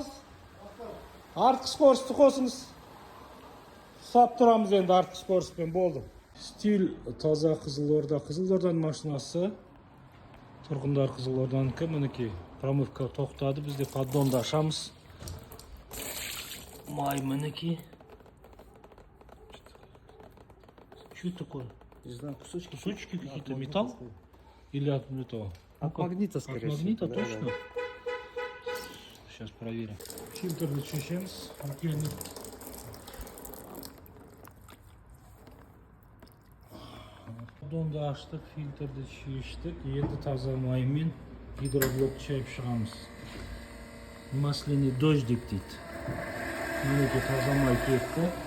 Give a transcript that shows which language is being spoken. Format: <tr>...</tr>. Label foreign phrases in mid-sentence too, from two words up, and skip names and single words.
<kk>Артқы скоростьті қосыңыз. Сап тұрамыз енді артқы скоростьпен болды. Стиль таза Қызылорда. Қызылорданың машинасы. Тұрғындар Қызылорданыкі. Мінекей промывка тоқтады. Бізде поддонды ашамыз. Май мінекей.</kk> <ru>Что такое? Не знаю, кусочки. Кусочки какие-то, металл? Или от металла? От магнита, скорее всего. От магнита, Да, точно? да. Сейчас проверим.</ru> <kk>Фильтрді шешеміз. Поддонды аштық, фильтрді шештік. Енді таза маймен гидроблок шайып шығамыз.</kk> <ru>Масляный дождик</ru> <kk>дейді. Мінекей таза май кетті.</kk>